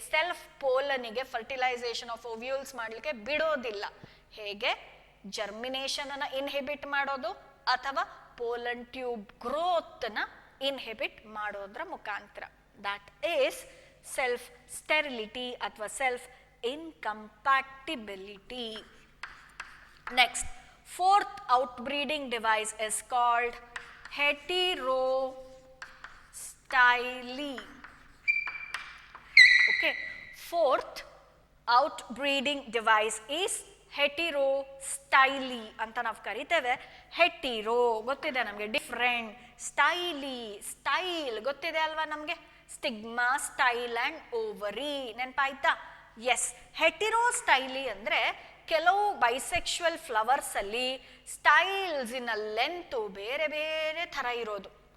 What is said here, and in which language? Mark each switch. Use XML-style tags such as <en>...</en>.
<kn>Self ಪೋಲನಿಗೆ fertilisation of ovules ಮಾಡಲಿಕ್ಕೆ ಬಿಡೋದಿಲ್ಲ. ಹೇಗೆ? ಜರ್ಮಿನೇಷನ್ ಅನ್ನ ಇನ್ಹಿಬಿಟ್ ಮಾಡೋದು ಅಥವಾ ಪೋಲನ್ ಟ್ಯೂಬ್ ಗ್ರೋತ್ ನ ಇನ್ಹಿಬಿಟ್ ಮಾಡೋದ್ರ ಮುಖಾಂತರ.</kn> <en>That is self sterility ಅಥವಾ self incompatibility. Next, fourth outbreeding device is called heterostyly. Okay, fourth outbreeding device is heterostyly</en> <kn>ಅಂತ ನಾವು ಕರಿತೇವೆ. ಹೆಟಿರೋ ಗೊತ್ತಿದೆ ನಮಗೆ, ಡಿಫ್ರೆಂಟ್. ಸ್ಟೈಲಿ, ಸ್ಟೈಲ್ ಗೊತ್ತಿದೆ ಅಲ್ವಾ ನಮಗೆ.</kn> <en>Stigma, style and ovary.</en> <kn>ನೆನಪಾಯ್ತಾ?</kn> <en>Yes.</en> <kn>ಹೆಟಿರೋಸ್ಟೈಲಿ ಅಂದರೆ ಕೆಲವು ಬೈಸೆಕ್ಷುವಲ್ ಫ್ಲವರ್ಸಲ್ಲಿ ಸ್ಟೈಲ್ಸಿನ ಲೆಂತು ಬೇರೆ ಬೇರೆ ಥರ ಇರೋದು.</kn>